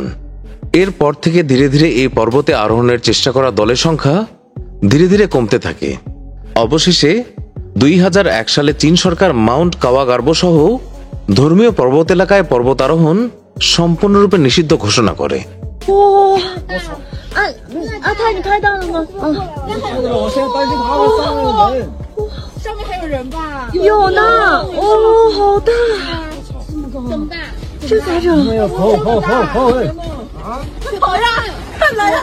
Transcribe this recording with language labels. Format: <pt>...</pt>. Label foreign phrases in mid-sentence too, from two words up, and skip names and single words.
<bn>এরপর থেকে ধীরে ধীরে এই পর্বতে আরোহণের চেষ্টা করা দলের সংখ্যা ধীরে ধীরে কমতে থাকে। অবশেষে 2001 সালে চীন সরকার মাউন্ট কাওয়াগার্বো সহ ধর্মীয় পর্বত এলাকায় পর্বতারোহণ সম্পূর্ণরূপে নিষিদ্ধ ঘোষণা করে।</bn> <zh>太，你开到了吗？啊，我现在担心他会上那个门。上面还有人吧？有呢，哦，好大，这么大？这咋整？没有，跑！快跑呀！快来呀！</zh>